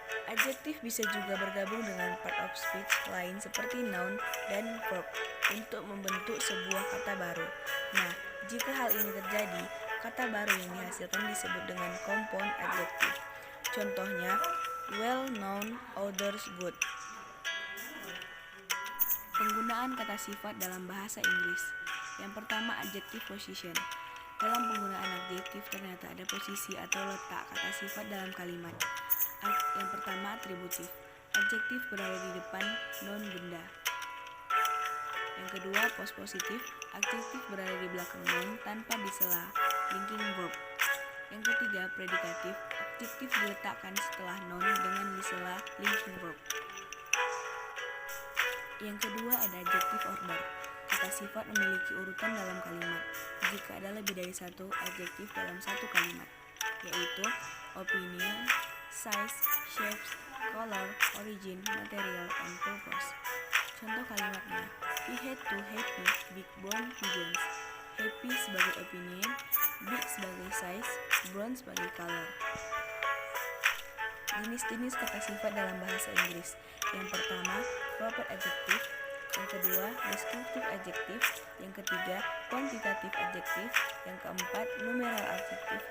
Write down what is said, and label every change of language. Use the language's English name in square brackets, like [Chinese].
[Indonesian] Adjektif bisa juga bergabung dengan part of speech lain seperti noun dan verb untuk membentuk sebuah kata baru. Nah, jika hal ini terjadi, kata baru yang dihasilkan disebut dengan compound adjektif. Contohnya, well known, others good. Penggunaan kata sifat dalam bahasa Inggris. Yang pertama, adjective position. Dalam penggunaan adjektif ternyata ada posisi atau letak kata sifat dalam kalimat. Yang pertama, atributif. Adjektif berada di depan noun benda. Yang kedua, pospositif. Adjektif berada di belakang noun tanpa disela linking verb. Yang ketiga, predikatif. Adjektif diletakkan setelah noun dengan disela linking verb. Yang kedua ada adjective order. Kata sifat memiliki urutan dalam kalimat jika ada lebih dari satu adjektif dalam satu kalimat, yaitu opinion, size, shapes, color, origin, material, and purpose. Contoh kalimatnya, [English] he had two happy big brown pigeons. [Indonesian] Happy sebagai opinion, big sebagai size, brown sebagai color. Jenis-jenis kata sifat dalam bahasa Inggris. Yang pertama, proper adjective. Yang kedua, descriptive adjective. Yang ketiga, quantitative adjective. Yang keempat, numeral adjective.